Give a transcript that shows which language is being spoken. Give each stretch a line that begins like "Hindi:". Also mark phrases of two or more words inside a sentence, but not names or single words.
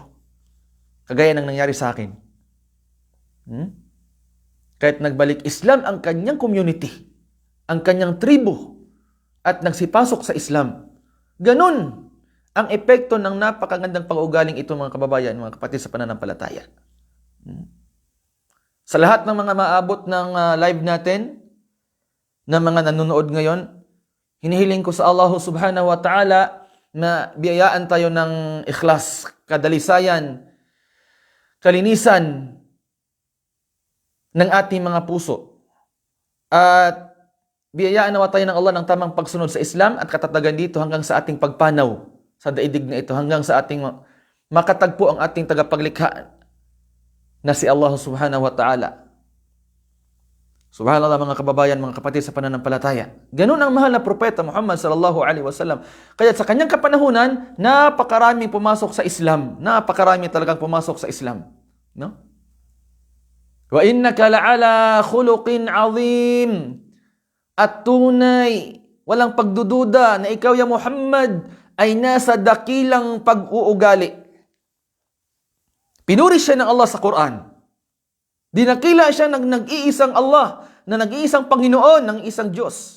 Filipino: Kagaya ng nangyari sa akin. Kahit nagbalik Islam ang kanyang community, ang kanyang tribo, at nagsipasok sa Islam. Ganun ang epekto ng napakagandang pag-uugaling ito, mga kababayan, mga kapatid sa pananampalataya. Sa lahat ng mga maabot ng live natin, na mga nanonood ngayon, hinihiling ko sa Allah
Arabic: سبحانه وتعالى
Filipino: na biyayaan tayo ng ikhlas, kadalisayan, kalinisan ng ating mga puso. At biyayaan nawa tayo ng Allah ng tamang pagsunod sa Islam at katatagan dito hanggang sa ating pagpanaw sa daigdig na ito, hanggang sa ating makatagpo ang ating tagapaglikha na si Allah
Arabic: سبحانه وتعالى.
Filipino: Subhanallah, mga kababayan, mga kapatid sa pananampalataya. Ganun ang mahal na propeta Muhammad
Arabic: صلى الله عليه وسلم.
Filipino: Kaya sa kanyang kapanahunan, napakarami pumasok sa Islam. Napakarami talagang pumasok sa Islam. No?
Arabic: وإنك لعلى خلق عظيم.
Filipino: At tunay, walang pagdududa na ikaw, ya Muhammad, ay nasa dakilang pag-uugali. Pinuri siya ng Allah sa Quran. Dinakila siya ng nag-iisang Allah, na nag-iisang Panginoon, ng isang Diyos.